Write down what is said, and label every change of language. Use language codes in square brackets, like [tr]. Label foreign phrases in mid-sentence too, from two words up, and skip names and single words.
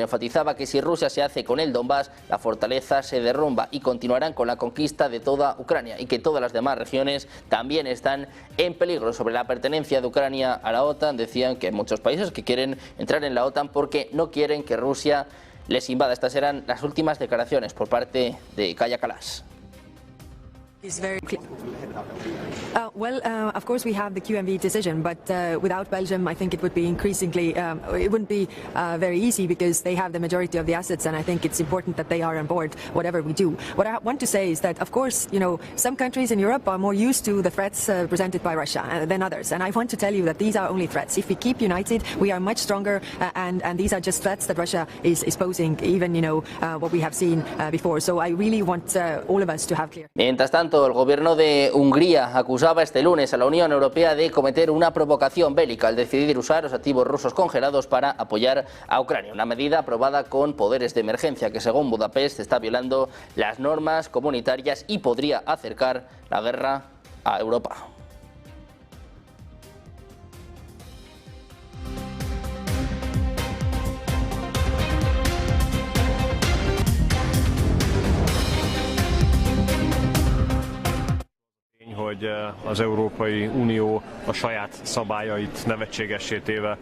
[es] Enfatizaba que si Rusia se hace con el Donbass, la fortaleza se derrumba y continuarán con la conquista de toda Ucrania y que todas las demás regiones también están en peligro. Sobre la pertenencia de Ucrania a la OTAN, decían que hay muchos países que quieren entrar en la OTAN porque no quieren que Rusia les invada. Estas eran las últimas declaraciones por parte de Kaja Kallas. [en] Of course we have the QMV decision, but without Belgium I think it would be increasingly, it wouldn't be very easy because they have the majority of the assets, and I think it's important that they are on board whatever we do. What I want to say is that of course, you know, some countries in Europe are more used to the threats presented by Russia than others, and I want to tell you that these are only threats. If we keep united, we are much stronger, and these are just threats that Russia is posing, even, you know, what we have seen before. So I really want all of us to have clear. [es] Mientras tanto, el gobierno de Hungría acusaba este lunes a la Unión Europea de cometer una provocación bélica al decidir usar los activos rusos congelados para apoyar a Ucrania, una medida aprobada con poderes de emergencia que, según Budapest, está violando las normas comunitarias y podría acercar la guerra a Europa. [hu] hogy az Európai Unió a saját szabályait nevetségessé téve